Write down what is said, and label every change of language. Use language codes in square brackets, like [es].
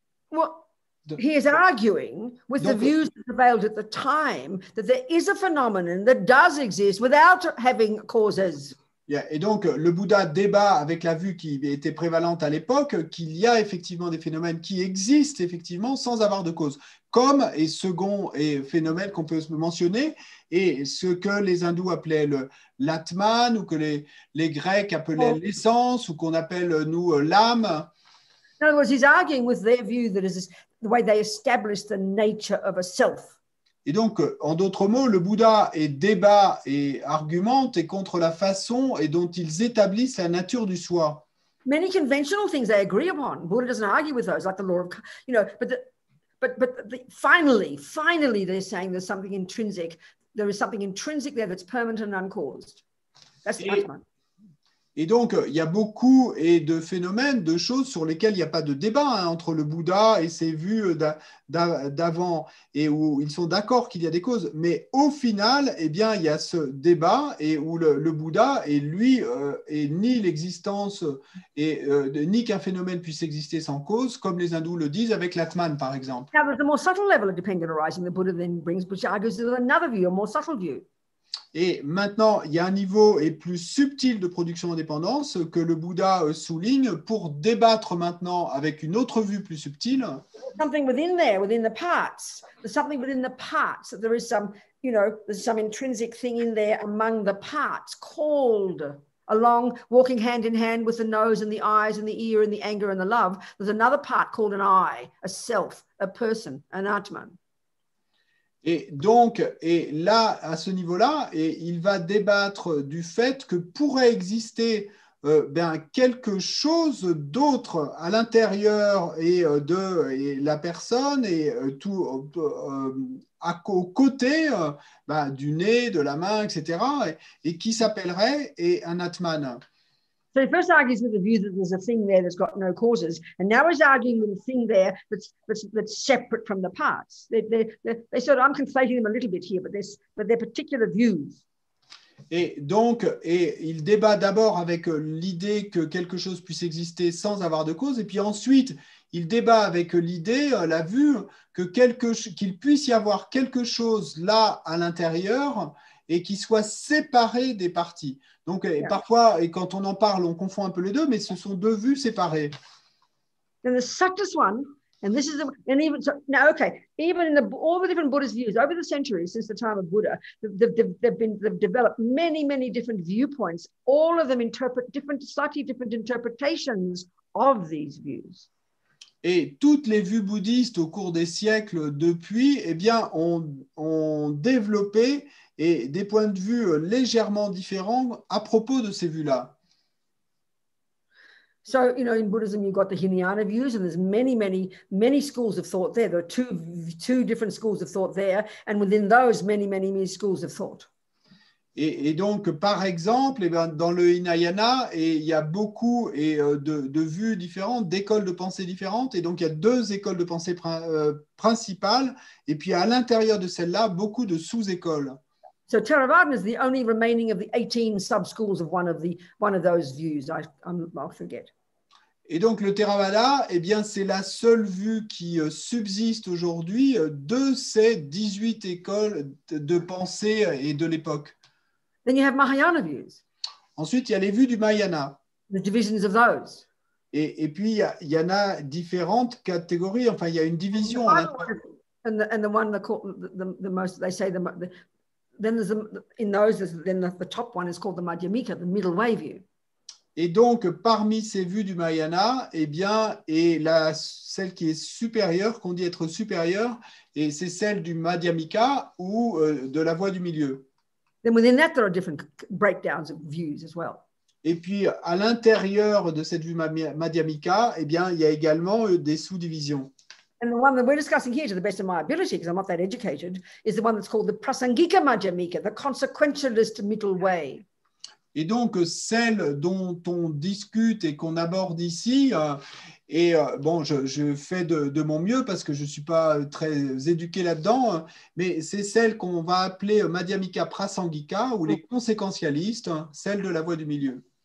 [en] Well, he is arguing with the views that prevailed at the time that there is a phenomenon that does exist without having causes. [fr] Et donc, le Bouddha débat avec la vue qui était prévalente à l'époque qu'il y a effectivement des phénomènes qui existent effectivement sans avoir de cause. Comme, et second phénomène qu'on peut mentionner, et ce que les hindous appelaient l'atman, ou que les Grecs appelaient l'essence, ou qu'on appelle, nous, l'âme. [en] In other words, he's arguing with their view that is the way they establish the nature of a self. [fr] Et donc, en d'autres mots, le Bouddha débat et argumente contre la façon dont ils établissent la nature du soi. [en] Many conventional things they agree upon. Buddha doesn't argue with those, like the law of, but finally, they're saying there's something intrinsic. There is something intrinsic there that's permanent and uncaused. That's the Atman. [fr] Et donc, il y a beaucoup de phénomènes, de choses sur lesquelles il n'y a pas de débat hein, entre le Bouddha et ses vues d'avant, et où ils sont d'accord qu'il y a des causes. Mais au final, eh bien, il y a ce débat et où le Bouddha, et lui, est ni l'existence, ni qu'un phénomène puisse exister sans cause, comme les hindous le disent avec l'Atman, par exemple. [en] Now, there's a more subtle level of dependent arising the Buddha then brings, which argues there's another view, a more subtle view. [fr] Et maintenant, il y a un niveau et plus subtil de production indépendance que le Bouddha souligne pour débattre maintenant avec une autre vue plus subtile. [en] Something within there, within the parts. There's something within the parts. That there is some, there's some intrinsic thing in there among the parts called along, walking hand in hand with the nose and the eyes and the ear and the anger and the love. There's another part called an I, a self, a person, an Atman. [fr] Et donc, et là, à ce niveau-là, il va débattre du fait que pourrait exister quelque chose d'autre à l'intérieur et la personne et tout aux côtés du nez, de la main, etc., et qui s'appellerait un Atman. [en] So he first argues with the view that there's a thing there that's got no causes, and now he's arguing with a thing there that's separate from the parts. They sort of, I'm conflating them a little bit here, but they're particular views. [fr] Et donc, il débat d'abord avec l'idée que quelque chose puisse exister sans avoir de cause, et puis ensuite, il débat avec l'idée, la vue, qu'il puisse y avoir quelque chose là à l'intérieur et qui soit séparé des parties. Donc, parfois, et quand on en parle, on confond un peu les deux, mais ce sont deux vues séparées. [en] And the subtlest one, and this is and even so, now, okay, even in all the different Buddhist views over the centuries since the time of Buddha, they've developed many different viewpoints. All of them interpret slightly different interpretations of these views. [fr] Et toutes les vues bouddhistes au cours des siècles depuis, eh bien, ont développé des points de vue légèrement différents à propos de ces vues-là. [en] So, in Buddhism, you've got the Hinayana views, and there's many schools of thought there. There are two different schools of thought there, and within those, many schools of thought. [fr] Et donc, par exemple, dans le Hinayana, il y a beaucoup de vues différentes, d'écoles de pensée différentes. Et donc, il y a deux écoles de pensée principales. Et puis, à l'intérieur de celles-là, beaucoup de sous-écoles. [en] So Theravada is the only remaining of the 18 sub-schools of one of those views. I'll forget. [fr] Et donc, le Theravada, eh bien, c'est la seule vue qui subsiste aujourd'hui de ces 18 écoles de pensée et de l'époque. [en] Then you have Mahayana views. [fr] Ensuite, il y a les vues du Mahayana. [en] The divisions of those. [fr] Et puis, il y en a différentes catégories. Enfin, il y a une division. [en] And the one that called the most, they say then there's the top one is called the Madhyamika, the middle way view. [fr] Et donc, parmi ces vues du Mahayana, eh bien, celle qui est supérieure, qu'on dit être supérieure, et c'est celle du Madhyamika ou de la voie du milieu. [en] Then within that, there are different breakdowns of views as well. [fr] Et puis, à l'intérieur de cette vue Madhyamika, eh bien, il y a également des sous-divisions. [en] And the one that we're discussing here, to the best of my ability, because I'm not that educated, is the one that's called the Prasangika Madhyamika, the consequentialist middle way. [fr] Et donc, celle dont on discute et qu'on aborde ici, bon, je fais de mon mieux parce que je ne suis pas très éduqué là-dedans, mais c'est celle qu'on va appeler Madhyamika Prasangika, ou les conséquentialistes, celle de la voie du milieu.